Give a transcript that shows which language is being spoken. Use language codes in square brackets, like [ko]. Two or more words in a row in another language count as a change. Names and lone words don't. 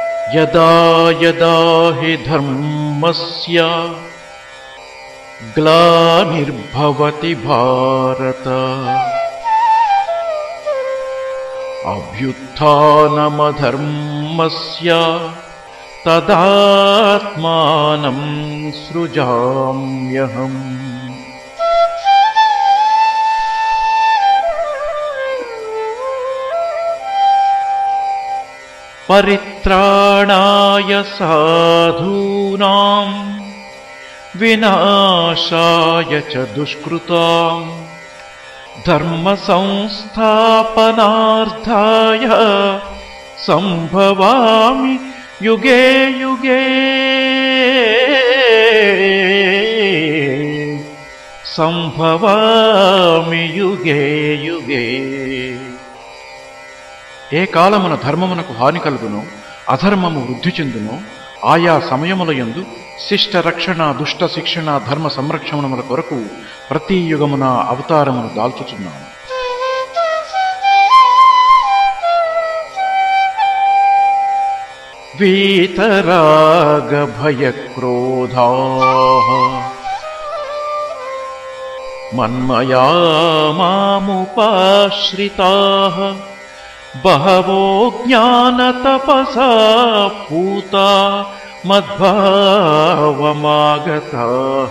[sa] యదా యదా హి ధర్మస్య గ్లానిర్భవతి భారత అభ్యుత్థానమధర్మస్య తదాత్మానం సృజామ్యహం. పరిత్రాణాయ సాధూనాం వినాశాయ చ దుష్కృతాం ధర్మ సంస్థాపనార్థాయ సంభవామి యుగే యుగే. సంభవామి యుగే యుగే. [te] ఏ కాలమున ధర్మమునకు హాని కలుగునో అధర్మము వృద్ధి చెందునో ఆయా సమయములయందు శిష్ట రక్షణ దుష్ట శిక్షణ ధర్మ సంరక్షణముల కొరకు ప్రతి యుగమున అవతారమును దాల్చుచున్నాను. [sa] వీతరాగ భయక్రోధాః మన్మయా మాముపాశ్రితాః బహవో జ్ఞానతపసా పూతా మద్భావమాగతాః.